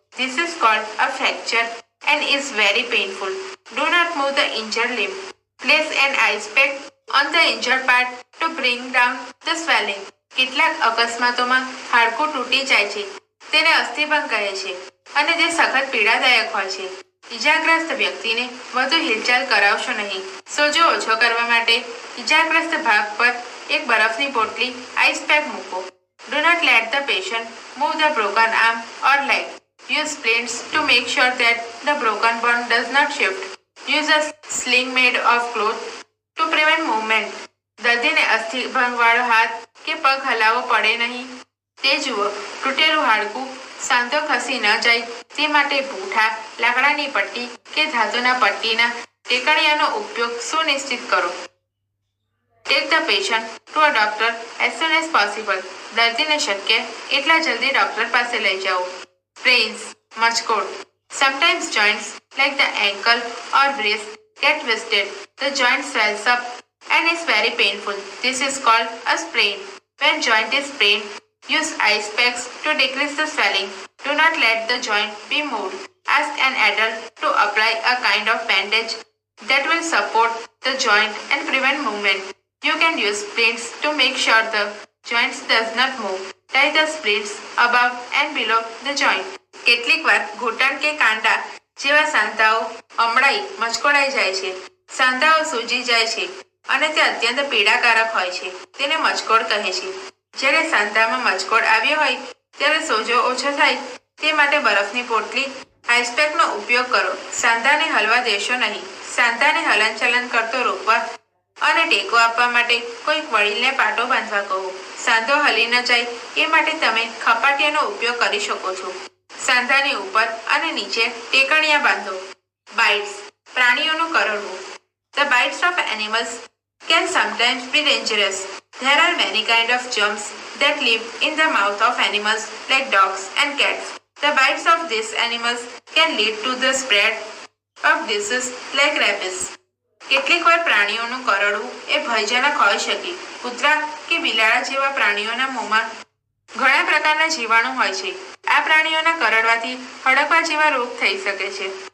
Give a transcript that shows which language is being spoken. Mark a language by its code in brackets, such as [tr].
[en] This is called a fracture and is very painful. Do not move the injured limb. Place an ice pack on the injured part to bring down the swelling. [gu] કેટલાક અકસ્માતોમાં હાડકું તૂટી જાય છે, તેને અસ્થિભંગ કહે છે અને તે સખત પીડાદાયક હોય છે. ઈજાગ્રસ્ત વ્યક્તિને વધુ હિલચાલ કરાવશો નહીં. સોજો ઓછો કરવા માટે ઈજાગ્રસ્ત ભાગ પર એક બરફની પોટલી આઈસ પેક મૂકો. [en] Do not let the patient move the broken arm or leg. Use splints to make sure that the broken bone does not shift. Use a sling made of cloth to prevent movement. [gu] દર્દીને અસ્થિભંગવાળો હાથ કે પગ હલાવવો પડે નહીં તે જુઓ. તૂટેલું હાડકું સાંધો ખસી ન જાય તે માટે પૂંઠા, લાકડાની પટ્ટી કે ધાતુના પટ્ટીના ટેકણિયાનો ઉપયોગ સુનિશ્ચિત કરો. [en] Take the patient to a doctor as soon as possible. [gu] દર્દીને શક્ય એટલા જલ્દી ડોક્ટર પાસે લઈ જાઓ. Sprains, મચકોડ. [en] Sometimes joints like the ankle or wrist get twisted. The joint swells up and is very painful. This is called a sprain. When joint is sprained, use ice packs to decrease the swelling. Do not let the joint be moved. Ask an adult to apply a kind of bandage that will support the joint and prevent movement. You can use splints to make sure the joints does not move. Tie the splints above and below the joint. [gu] કેટલીક વાર ઘૂંટણ કે કાંડા જેવા સાંધાઓ અમડાઈ મચકોડાઈ જાય છે. સાંધાઓ સૂજી જાય છે અને તે અત્યંત પીડાકારક હોય છે. તેને મચકોડ કહે છે. જ્યારે સાંધામાં મચકોડ આવ્યો હોય ત્યારે સોજો ઓછો થાય તે માટે બરફની પોટલી આઈસપેકનો ઉપયોગ કરો. સાંધાને હલવા દેશો નહીં. સાંધાને હલનચલન કરતો રોકવા અને ટેકો આપવા માટે કોઈક વડીલને પાટો બાંધવા કહો. સાંધો હલી ન જાય એ માટે તમે ખપાટિયાનો ઉપયોગ કરી શકો છો. સાંધાની ઉપર અને નીચે ટેકણિયા બાંધો. Bytes, પ્રાણીઓનું કરડવું. [en] The bites of animals can sometimes be dangerous. There are many kinds of germs that live in the mouth of animals like dogs and cats. The bites of these animals can lead to the spread of diseases like rabies. [gu] કેટલીક વાર પ્રાણીઓનું કરડવું એ ભયજનક હોઈ શકે. કૂતરા કે બિલાડા જેવા પ્રાણીઓના મોંમાં ઘણા પ્રકારના જીવાણુ હોય છે. આ પ્રાણીઓના કરડવાથી હડકવા જેવા રોગ થઈ શકે છે.